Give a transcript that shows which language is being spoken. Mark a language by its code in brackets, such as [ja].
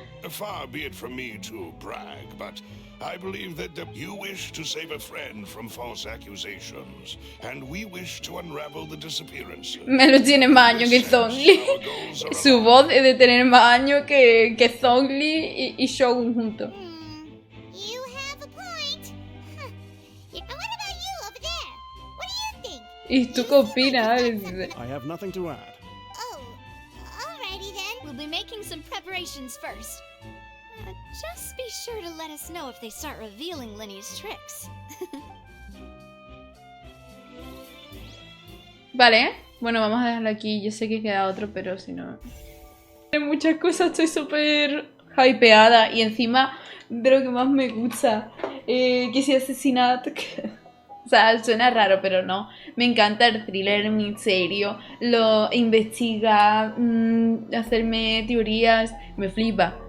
[en] Far be it from me to brag, but I believe that you wish to save a friend from false accusations, and we wish to unravel the disappearance. [es] Melo tiene más años que Zhongli. Su voz es de tener más años que Zhongli y Shogun juntos. [en] You have a point. And what about you over there? What do you think? [es] ¿Y tú qué opinas? [en] I have nothing to add. Oh, alrighty then. We'll be making some preparations first. Just be sure to let us know if they start revealing Lenny's tricks. [es] Vale, bueno, vamos a dejarlo aquí. Yo sé que queda otro, pero si no... Hay muchas cosas, estoy súper hypeada. Y encima de lo que más me gusta, que si asesinato... O sea, suena raro, pero no. Me encanta el thriller, el misterio, lo investigar, hacerme teorías, me flipa.